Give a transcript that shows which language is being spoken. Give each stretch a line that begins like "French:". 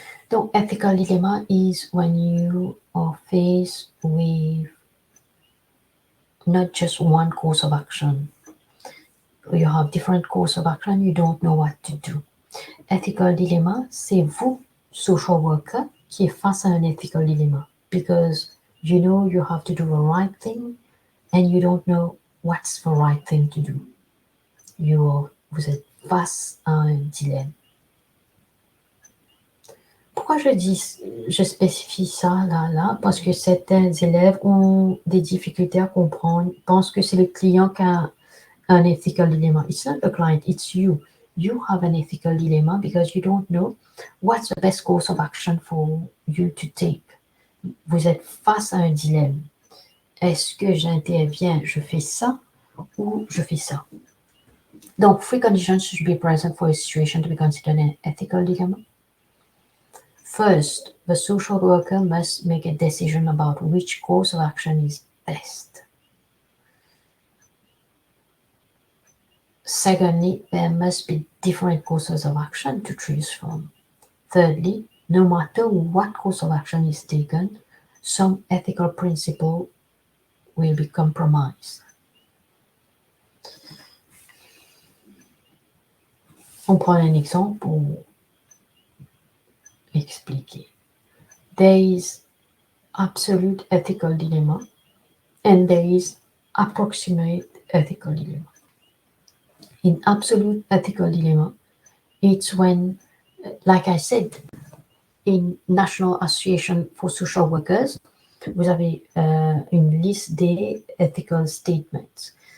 English: So ethical dilemma is when you are faced with not just one course of action. You have different course of action, you don't know what to do.
French: Ethical dilemma, c'est vous, social worker, qui est face à un ethical dilemma.
English: Because you know you have to do the right thing and you don't know what's the right thing to do.
French: Vous êtes face à un dilemme. Pourquoi je spécifie ça là? Parce que certains élèves ont des difficultés à comprendre, pensent que c'est le client qui a un ethical dilemma.
English: It's not the client, it's you. You have an ethical dilemma because you don't know what's the best course of action for you to take.
French: Vous êtes face à un dilemme. Est-ce que j'interviens, je fais ça ou je fais ça?
English: Donc, three conditions should be present for a situation to be considered an ethical dilemma. First, the social worker must make a decision about which course of action is best. Secondly, there must be different courses of action to choose from. Thirdly, no matter what course of action is taken, some ethical principle will be compromised.
French: On prend un exemple pour expliquer.
English: There is absolute ethical dilemma and there is approximate ethical dilemma. In absolute ethical dilemma, it's when, like I said, in National Association for Social Workers,
French: vous avez une liste des
English: ethical statements.